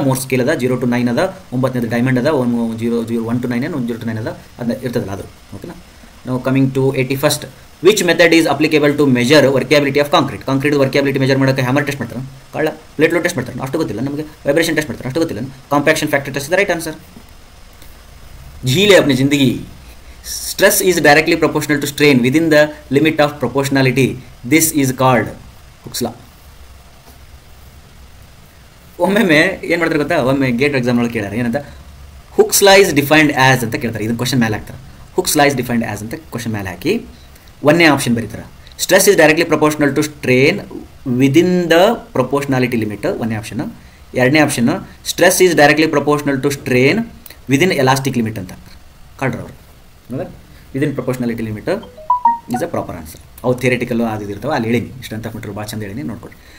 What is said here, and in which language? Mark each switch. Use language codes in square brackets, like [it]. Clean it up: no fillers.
[kn] Morse scale ಅದ 0 to 9 ಅದ, 9ನೇದು diamond ಅದ, 1 to 9 and 0 to 9 ಅದ, ಅದನ್ನ ಇರ್ತದಲ್ಲ ಅದು. ಓಕೆನಾ. [en] ನಾವು coming to 81st, which method is applicable to measure workability of concrete? [kn] Concrete ವರ್ಕ್ಯಾಬಿಲಿಟಿ measure ಮಾಡೋಕ್ಕೆ ಹ್ಯಾಮರ್ ಟೆಸ್ಟ್ ಮಾಡ್ತಾರೆ, ಕಳ್ಳ ಪ್ಲೇಟ್ ಲೋಡ್ ಟೆಸ್ಟ್ ಮಾಡ್ತಾರೆ, ಅಷ್ಟು ಗೊತ್ತಿಲ್ಲ ನಮಗೆ. ವೈಬ್ರೇಷನ್ ಟೆಸ್ಟ್ ಮಾಡ್ತಾರೆ, ಅಷ್ಟು ಗೊತ್ತಿಲ್ಲ. [en] Compaction factor test is the right answer. [hi] झीले अपनी जिंदगी. [en] Stress is directly proportional to strain within the limit of proportionality. This is called Hooke's law. [kn] ಒಮ್ಮೆ ಏನು ಮಾಡ್ತಾರೆ ಗೊತ್ತಾ, ಒಮ್ಮೆ ಗೇಟ್ ಎಕ್ಸಾಮ್ ಒಳಗೆ ಕೇಳ್ಯಾರ ಏನಂತ, [en] Hooke's law is defined as [kn] ಅಂತ ಕೇಳ್ತಾರೆ. ಇದನ್ನು ಕ್ವಶನ್ ಮೇಲೆ ಹಾಕ್ತಾರೆ. [en] Hooke's law is defined as [kn] ಅಂತ ಕ್ವಶನ್ ಮೇಲೆ ಹಾಕಿ 1ನೇ ಆಪ್ಷನ್ ಬರೀತಾರೆ. [en] Stress is directly proportional to strain within the proportionality limit, [kn] 1ನೇ option. [en] 2ನೇ option, Stress is directly proportional to strain within elastic limit [kn] ಅಂತ ಕಾಡ್ರವ್ರು. [en] Within proportionality limit is a proper answer. [kn] ಅವು ಥಿಯರಿಟಿಕಲ್ಲು ಅದು ಇರ್ತಾವೆ, ಅಲ್ಲಿ ಹೇಳೀನಿ ಇಷ್ಟು ಅಂತ ಬಿಟ್ಟರು ಭಾಳ ಚಂದ ಹೇಳೀನಿ, ನೋಡ್ಕೊಡಿ.